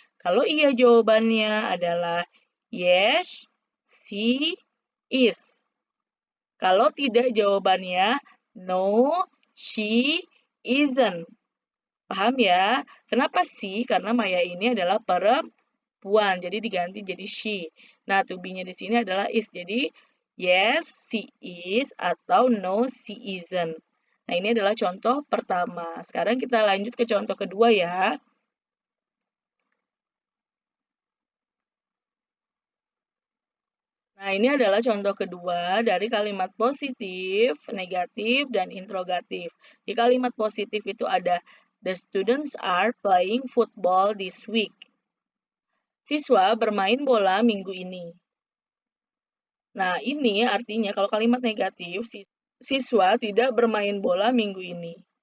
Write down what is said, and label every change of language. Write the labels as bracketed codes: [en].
[id] Kalau iya jawabannya adalah [en] yes, she is. [id] Kalau tidak jawabannya [en] no, she isn't. [id] Paham ya? Kenapa sih? Karena Maya ini adalah perempuan, jadi diganti jadi she. Nah, to be-nya di sini adalah is. Jadi, [en] yes, she is [id] atau [en] no, she isn't. [id] Nah, ini adalah contoh pertama. Sekarang kita lanjut ke contoh kedua ya. Nah, ini adalah contoh kedua dari kalimat positif, negatif, dan interrogatif. Di kalimat positif itu ada [en] the students are playing football this week. [id] Siswa bermain bola minggu ini. Nah, ini artinya kalau kalimat negatif, siswa tidak bermain bola minggu ini.